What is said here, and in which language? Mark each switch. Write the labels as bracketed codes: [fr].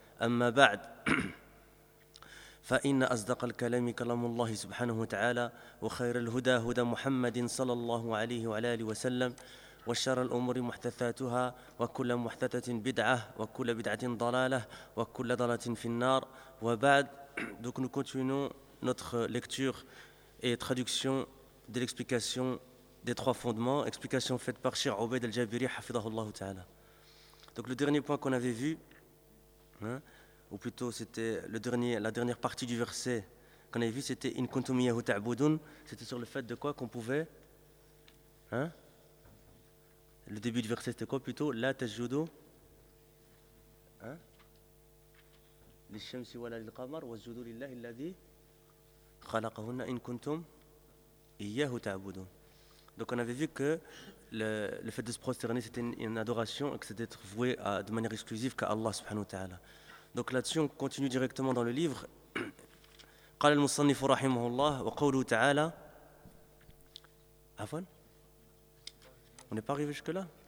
[ar] أما بعد، فإن أصدق الكلام كلام الله سبحانه وتعالى، وخير الهدى هدى محمد صلى الله عليه وعلى آله وسلم، وشر الأمور محدثاتها، وكل محدثة بدعة، وكل بدعة ضلالة، وكل ضلالة في النار. وبعد، [fr] donc nous continuons notre lecture et traduction de l'explication des trois fondements, explication faite par Cheikh Obaid al-Jabiri, hafidhahullah ta'ala. Donc le dernier point qu'on avait vu, ou plutôt c'était la dernière partie du verset qu'on avait vu, c'était [ar] in kuntum iyyahu ta'budun, [fr] c'était sur le fait de quoi qu'on pouvait, le début du verset c'était quoi plutôt, [ar] la tajjudu للشمس ولا للقمر والسجود لله الذي خلقهن إن كنتم إياه تعبدون. [fr] Donc on avait vu que le fait de se prosterner c'était une adoration et que c'était d'être voué de manière exclusive qu'à Allah subhanahu wa ta'ala. Donc là-dessus on continue directement dans le livre. [ar] قال المصنف رحمه الله وقوله تعالى. [fr] Afwan, on n'est pas arrivé jusque là.